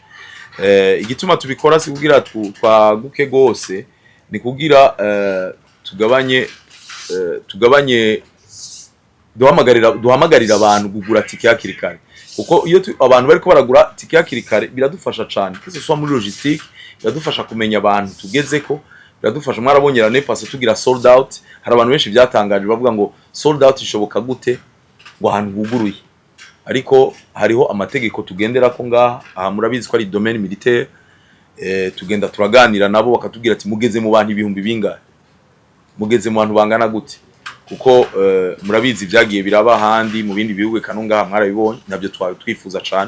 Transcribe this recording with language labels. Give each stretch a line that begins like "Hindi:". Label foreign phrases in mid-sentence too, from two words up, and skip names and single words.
Rundi: Igituma tubikora si kugira twaguke gose, ni kugira tugabanye duhamagarira abantu kugura tike hakiri kare, kuko iyo abantu bariko baragura tike hakiri kare biradufasha cyane, kese so muri logistique biradufasha kumenya abantu tugezeko, biradufasha. Mwarabonye rane passe tugira
English: sold out,
Rundi: hari abantu benshi byatangaje bavuga ngo
English: sold out
Rundi: ishoboka gute ngo ahantu huguruye, ariko hariho amategeko tugendera ko ngaha. Aha murabizi ko ari
French: domaine militaire,
Rundi: tugenda turaganira nabo bakatubwira ati mugeze mu bantu ibihumbi bingahe, mugeze mu bantu bangana gute, kuko murabizi byagiye biraba handi mu bindi bihugu kanunga mwarabibonye, nabyo twifuza cyane.